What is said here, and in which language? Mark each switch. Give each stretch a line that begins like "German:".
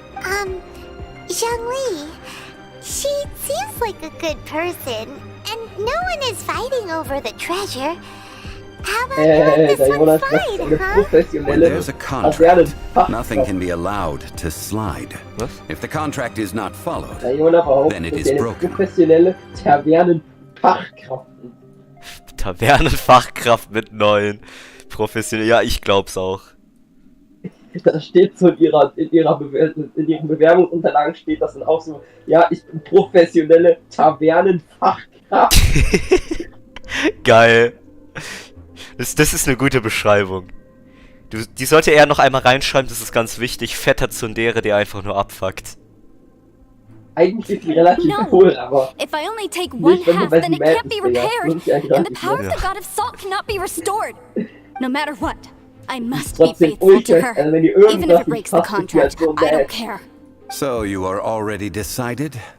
English: Zhongli, she seems like a good person, and no one is fighting over the treasure. How about you let this one slide, huh? When there's a contract, nothing can be allowed to slide. If the contract is not followed, then it is broken.
German: Professionelle Tavernenfachkraft. Tavernenfachkraft mit 9. Professionell. Ja, ich glaub's auch. Das steht so in ihren Bewerbungsunterlagen steht das dann auch so, ja, ich bin professionelle Tavernenfachkraft. Geil. Das ist eine gute Beschreibung. Die sollte er noch einmal reinschreiben, das ist ganz wichtig. Fetter Tsundere, der einfach nur abfuckt. Eigentlich ist die relativ cool, aber
English: if I only take one half, then it can't be repaired, and the power of the god of salt cannot be restored. No matter what, I must be faithful to her, even if it breaks the contract. I don't care. So you are already decided?